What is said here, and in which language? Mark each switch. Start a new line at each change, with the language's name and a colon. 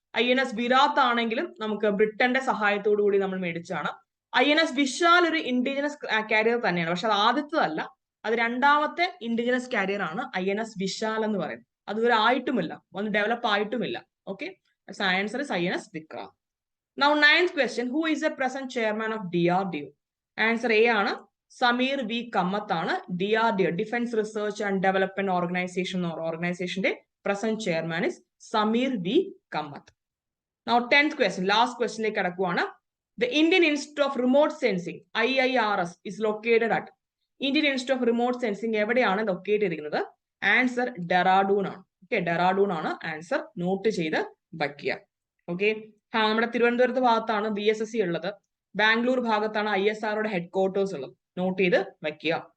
Malayalam: INS Virat ആണെങ്കിലും നമുക്ക് ബ്രിട്ടന്റെ സഹായത്തോടു കൂടി നമ്മൾ മേടിച്ചതാണ്. INS വിശാൽ ഒരു ഇൻഡിജിനസ് കാരിയർ തന്നെയാണ്, പക്ഷെ അത് ആദ്യത്തതല്ല, അത് രണ്ടാമത്തെ ഇൻഡിജിനസ് കാരിയർ ആണ് INS വിശാൽ എന്ന് പറയുന്നത്. അതുവരെ ആയിട്ടുമില്ല, ഒന്ന് develop ആയിട്ടുമില്ല. Okay,
English: Answer is INS Vikrant. Now 9th question, who is the present chairman of DRDO?
Malayalam: Answer A ആണ്, സമീർ വി കമ്മത്ത് ആണ്.
English: DRDO, defence research and development ഓർഗനൈസേഷന്റെ present chairman is Sameer V Kamath. Now 10th question,
Malayalam: last ക്വസ്റ്റിലേക്ക് കടക്കുവാണ്.
English: The Indian Institute of Remote Sensing IIRS is located at?
Malayalam: Indian institute of remote sensing എവിടെയാണ് locate ചെയ്തിരിക്കുന്നത്? Answer Dehradun ആണ്. Okay, Dehradun ആണ് answer, not ചെയ്ത് വയ്ക്കുക. Okay, നമ്മുടെ തിരുവനന്തപുരത്ത് ഭാഗത്താണ് BSSC ഉള്ളത്, ബാംഗ്ലൂർ ഭാഗത്താണ് ISROയുടെ ഹെഡ് ക്വാർട്ടേഴ്സ് ഉള്ളത്, നോട്ട് ചെയ്ത് വയ്ക്കുക.